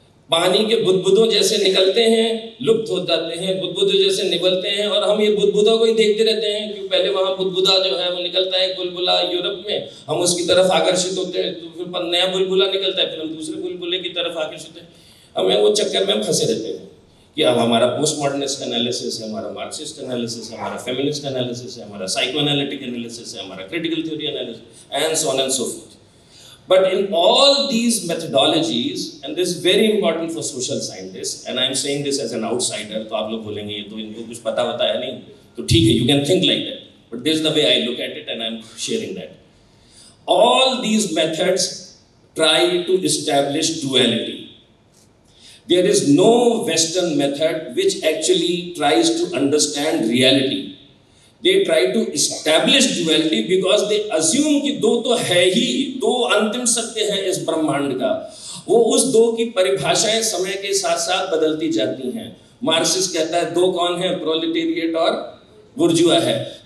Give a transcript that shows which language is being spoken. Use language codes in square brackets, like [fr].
[hi] पानी के बुदबुदों जैसे निकलते हैं, लुप्त हो जाते हैं, बुदबुदों जैसे निकलते हैं, और हम ये बुदबुदों को ही देखते रहते हैं कि पहले वहां बुदबुदा जो है वो निकलता है, बुलबुला यूरोप में, हम उसकी तरफ आकर्षित होते हैं, तो फिर नया बुलबुला निकलता है, फिर हम दूसरे बुलबुले की तरफ आकर्षित हैं। हमें वो चक्कर में हम फंसे रहते हैं कि अब हमारा पोस्ट मॉडर्निस्ट एनालिसिस है, हमारा मार्क्सिस्ट एनालिसिस है, हमारा फेमिनिस्ट एनालिसिस है, हमारा साइको एनालिटिक एनालिसिस है, हमारा critical theory analysis, and so on and so fourth. [en] But in all these methodologies, and this is very important for social scientists, and I am saying this as an outsider, [hi] तो आप लोग बोलेंगे ये तो इनको कुछ पता है नहीं, तो ठीक है, [en] you can think like that, but this is the way I look at it and I am sharing that. All these methods try to establish duality. There is no Western method which actually tries to understand reality. They try to establish duality because they assume [hi] कि दो तो है ही, दो अंतिम सत्य है इस ब्रह्मांड का। वो उस दो की परिभाषाएं समय के साथ साथ बदलती जाती हैं। मार्क्सिस्ट कहता है दो कौन है, प्रोलेटेरिएट और बुर्जुआ है।